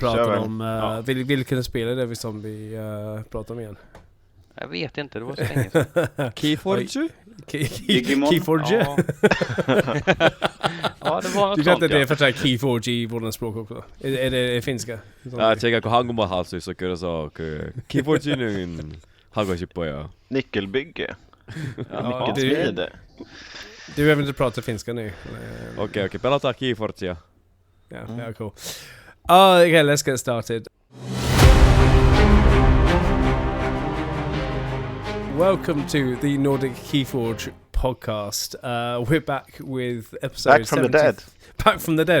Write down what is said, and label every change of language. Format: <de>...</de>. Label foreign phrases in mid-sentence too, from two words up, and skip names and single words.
<sv>pratar om vilken spel är det som vi pratar om igen? Jag vet inte, det var så länge sedan. KeyForge? KeyForge? Ja. Ja, det var något Du vet sånt, att det är för att KeyForge i vårdens språk också? Är det finska?</sv> <ko>제가 그 한국말 할 수 있어. 그래서 그 KeyForge는 하고 싶어요.</ko> <sv>Nyckelbygge. Nyckelsmide. Du behöver inte prata finska nu.</sv> <fi>Okej, pelataan KeyForgea.</fi> <en>Yeah, cool. Okay, let's get started. Welcome to the Nordic KeyForge podcast. We're back with episode Back from 70. the dead. Back from the dead.</en>